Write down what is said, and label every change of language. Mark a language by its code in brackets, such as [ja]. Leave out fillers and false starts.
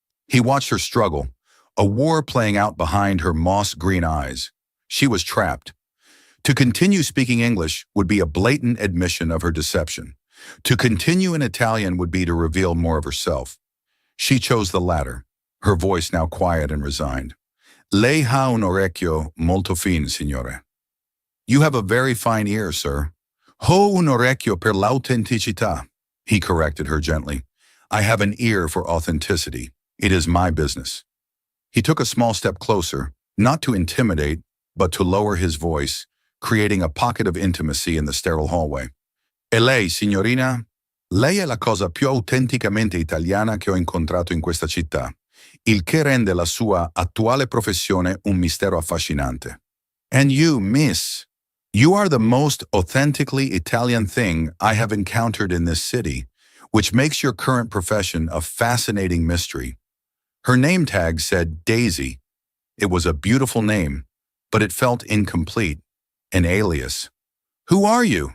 [en] He watched her struggle, a war playing out behind her moss-green eyes. She was trapped. To continue speaking English would be a blatant admission of her deception. To continue in Italian would be to reveal more of herself. She chose the latter, her voice now quiet and resigned. [it] Lei ha un orecchio molto fine, signore. [en] You have a very fine ear, sir. [it] Ho un orecchio per l'autenticità, [en] he corrected her gently. I have an ear for authenticity. It is my business. He took a small step closer, not to intimidate, but to lower his voice, creating a pocket of intimacy in the sterile hallway. [it] E lei, signorina? Lei è la cosa più autenticamente italiana che ho incontrato in questa città, il che rende la sua attuale professione un mistero affascinante. [en] And you, miss, you are the most authentically Italian thing I have encountered in this city, which makes your current profession a fascinating mystery. Her name tag said Daisy. It was a beautiful name, but it felt incomplete, an alias. Who are you?